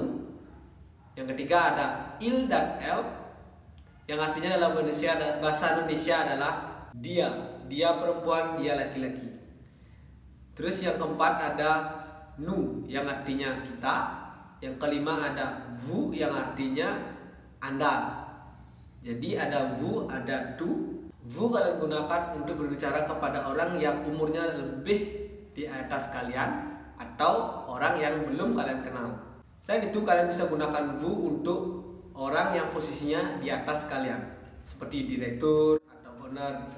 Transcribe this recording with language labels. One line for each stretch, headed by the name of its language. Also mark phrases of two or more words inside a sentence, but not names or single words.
Indonesian: Yang ketiga ada il dan el, yang artinya dalam bahasa Indonesia adalah dia. Dia perempuan, dia laki-laki. Terus yang keempat ada nu, yang artinya kita. Yang kelima ada vous, yang artinya Anda. Jadi ada vous, ada tu. Vous kalian gunakan untuk berbicara kepada orang yang umurnya lebih di atas kalian atau orang yang belum kalian kenal. Selain itu kalian bisa gunakan vous untuk orang yang posisinya di atas kalian, seperti direktur atau owner.